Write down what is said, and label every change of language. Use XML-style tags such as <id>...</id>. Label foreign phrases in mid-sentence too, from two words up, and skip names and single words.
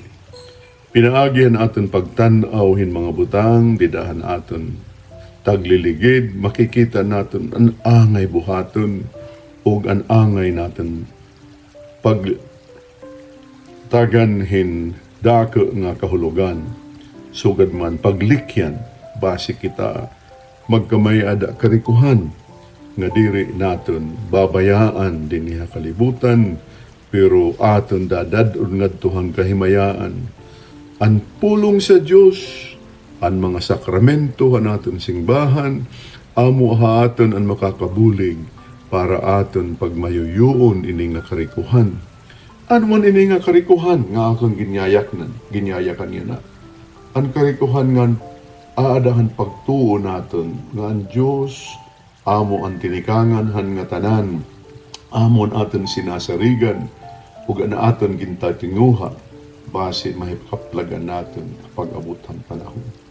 <war>Pinaagihan aton pagtanaw hin mga butang, didahan aton tagliligid, makikita naton ang angay buhaton ug ang angay naton pagtagan hin dako nga kahulugan. Sugad man paglikyan, base kita magkamay ada karikuhan nga diri naton babayaan dinhi kalibutan, pero aton dadadon ngadtuhang kahimayaan. Ang pulong sa Diyos, ang mga sakramento naton singbahan, amo haaton ang makakabulig para aton pagmayuyuon ining nakarikuhan. Ano man ini nga karikuhan nga akong ginyayakan niya na. Ang karikuhan nga aadahan pagtuo naton nga ang Diyos amo ang tinikangan han nga tanan, amon aton sinasarigan, ug ana aton gintatinguha, base mahikaplagan naton pag-abot ang panahon.</war>